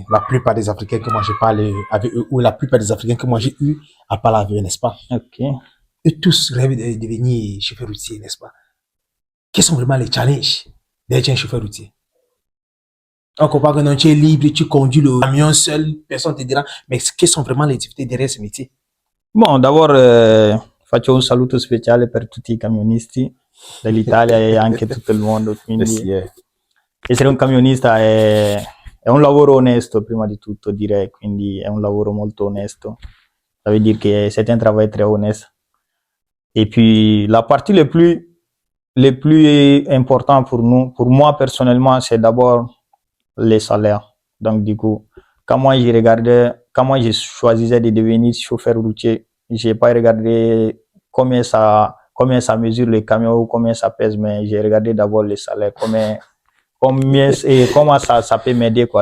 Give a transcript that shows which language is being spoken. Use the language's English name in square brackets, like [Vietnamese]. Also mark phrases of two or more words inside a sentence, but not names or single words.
[French] La plupart des Africains que moi j'ai parlé avec eux, ou la plupart des Africains que moi j'ai eu à parler avec eux, n'est-ce pas? Ok. Et tous rêvent de devenir chauffeur routier, n'est-ce pas? Quels sont vraiment les challenges d'être un chauffeur routier? On comprend que non, tu es libre, tu conduis le camion seul, personne ne te dira, mais quelles sont vraiment les difficultés derrière ce métier? Bon, d'abord, [Italian] faccio un saluto speciale per tutti i camionisti dell'Italia e anche tutto il mondo. Quindi, essere un camionista è un lavoro onesto, prima di tutto, direi, quindi è un lavoro molto onesto. [French] Ça veut dire que c'est un travail très honnête. Et puis, la partie le plus important pour nous, pour moi personnellement, c'est d'abord les salaires. Donc, du coup, quand moi je choisissais de devenir chauffeur routier, j'ai pas regardé combien ça mesure le camion ou combien ça pèse, mais j'ai regardé d'abord les salaires, comment ça peut m'aider, quoi.